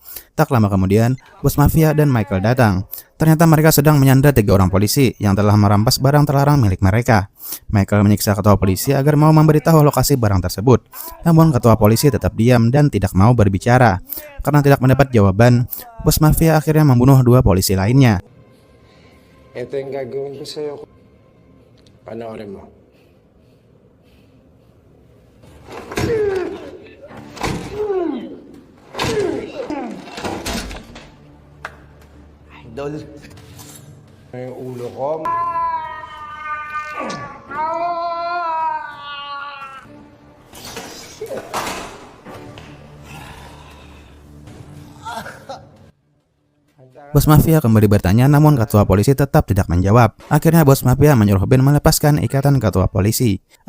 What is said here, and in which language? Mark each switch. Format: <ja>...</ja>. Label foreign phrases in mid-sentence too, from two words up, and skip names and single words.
<id>Tak lama kemudian, bos mafia dan Michael datang. Ternyata mereka sedang menyandra 3 orang polisi yang telah merampas barang terlarang milik mereka. Michael menyiksa ketua polisi agar mau memberitahu lokasi barang tersebut. Namun ketua polisi tetap diam dan tidak mau berbicara. Karena tidak mendapat jawaban, bos mafia akhirnya membunuh 2 polisi lainnya.</id> <tl>Ito yung gagawin ko sa'yo. Panoorin mo. Idol. Yung ulo ko.</tl> <id>Bos mafia kembali bertanya, namun ketua polisi tetap tidak menjawab. Akhirnya bos mafia menyuruh Ben melepaskan ikatan ketua polisi.</id>